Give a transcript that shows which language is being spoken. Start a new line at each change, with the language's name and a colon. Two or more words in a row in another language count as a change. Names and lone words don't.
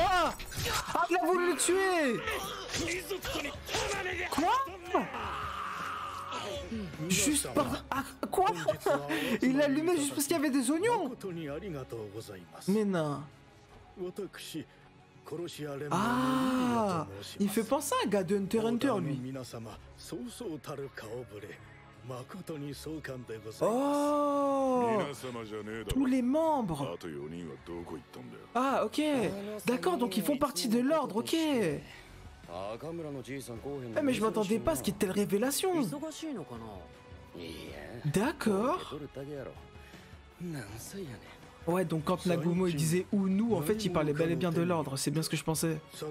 French: Ah, il a voulu le tuer! Quoi? Juste par... Ah, quoi? Il l'a allumé juste parce qu'il y avait des oignons? Mais non. Ah, il fait penser à un gars de Hunter x Hunter, lui. Oh,
Japanese: 皆様じゃねえだろ
French: tous les membres.
Japanese: あと4人はどこ行ったんだよ。
French: Ah, ok. D'accord, donc ils font partie de l'ordre, ok. Ah, mais je m'attendais pas à ce qu'il y ait telle révélation. D'accord. Ouais, donc quand Nagumo il disait ou nous, en fait il parlait bel et bien de l'ordre, c'est bien ce que je pensais.